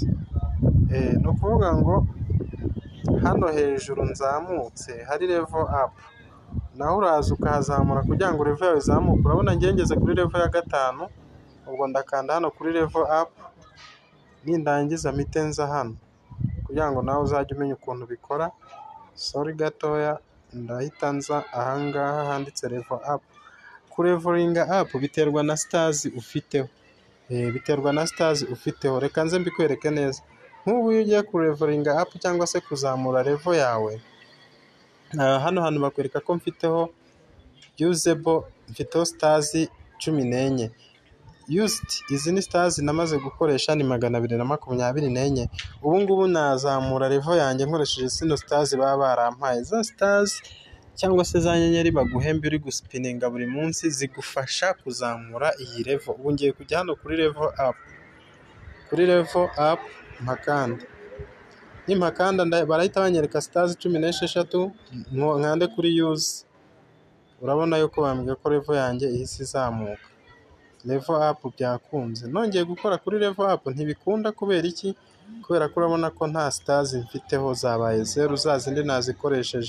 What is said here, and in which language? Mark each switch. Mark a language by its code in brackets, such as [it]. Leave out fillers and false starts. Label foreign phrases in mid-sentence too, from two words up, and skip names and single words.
[rw] Ni ukuvuga ngo hano hejuru nzamutse hari [en] level up, [rw] naho uraza ukahazamura kugira ngo level yawe izamuke. Urabona ngengeze kuri level ya 5. Ubwo ndakanda hano kuri [en] level up, [rw] nindangiza mitenza hano kugira ngo nawe uzajye umenya ukuntu bikora. Sorry gatoya, ndahita nza ahangaha handitse [en] level up. [rw] kurevoringa up biterwa na stars ufiteho. Biterwa na stars ufiteho. Reka nze mbikwereke neza. Nk'ubu iyo ugiye kurevoringa up cyangwa se kuzamura level yawe, hano hantu bakwereka ko mfiteho usable, mfiteho stars 14. Used, izi ni stars namaze gukoresha ni 224. Ubu ngubu nazamura level yanjye nkoresheje zino stars baba barampaye. Za stars cyangwa se za nyenyeri baguhemba uri guspininga buri munsi zigufasha kuzamura iyi level. Ubu ngiye kujya hano kuri [en] level up. [rw] Kuri [en] level up [rw] mpakanda. Nimpakanda barahita banyereka stars 16, nkande kuri use. Urabona yuko bambwiye ko level yanjye ihise izamuka. [en] Level up [rw] byakunze. Nongeye gukora kuri [en] level up [rw] ntibikunda kubera iki? Kubera ko urabona ko nta stars mfiteho zabaye 0, za zindi nazikoresheje.